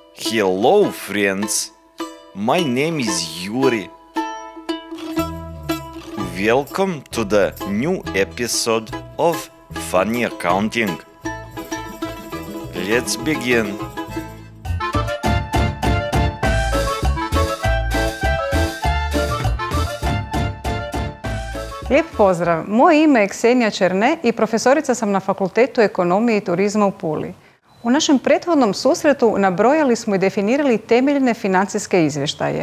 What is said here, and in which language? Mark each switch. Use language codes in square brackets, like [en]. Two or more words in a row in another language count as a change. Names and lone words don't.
[en] Hello friends, my name is Yuri. Welcome to the new episode of Funny Accounting. Let's begin. [hr] Lijep pozdrav, moje ime je Ksenija Černe i profesorica sam na Fakultetu ekonomije i turizma u Puli. U našem prethodnom susretu nabrojali smo i definirali temeljne financijske izvještaje.